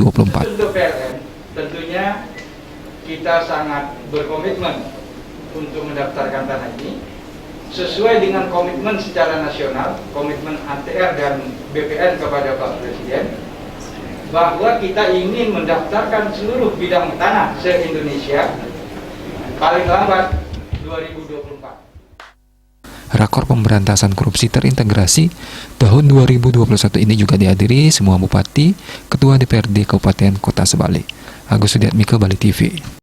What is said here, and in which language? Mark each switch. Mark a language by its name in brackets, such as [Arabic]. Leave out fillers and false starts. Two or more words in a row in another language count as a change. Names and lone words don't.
[Indonesian] Untuk PLN, tentunya kita sangat berkomitmen untuk mendaftarkan tanah ini sesuai dengan komitmen secara nasional, komitmen ATR dan BPN kepada Pak Presiden, bahwa kita ingin mendaftarkan seluruh bidang tanah se-Indonesia paling lambat 2024. Rakor pemberantasan korupsi terintegrasi tahun 2021 ini juga dihadiri semua bupati, ketua DPRD Kabupaten Kota Sebali. Agus Sudiatmiko, Bali TV.